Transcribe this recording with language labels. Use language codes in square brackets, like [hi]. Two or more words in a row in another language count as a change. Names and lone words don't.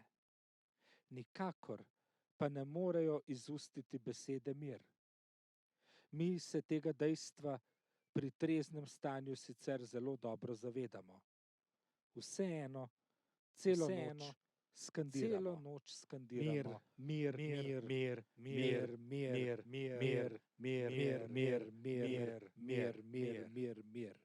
[sl] Nikakor pa ne morejo izustiti besede mir. Mi se tega dejstva pri treznem stanju sicer zelo dobro zavedamo. Vseeno, celo noč skandiramo. Mir, mir, mir, mir, mir, mir, mir, mir, mir, mir, mir, mir, mir, mir, mir, mir,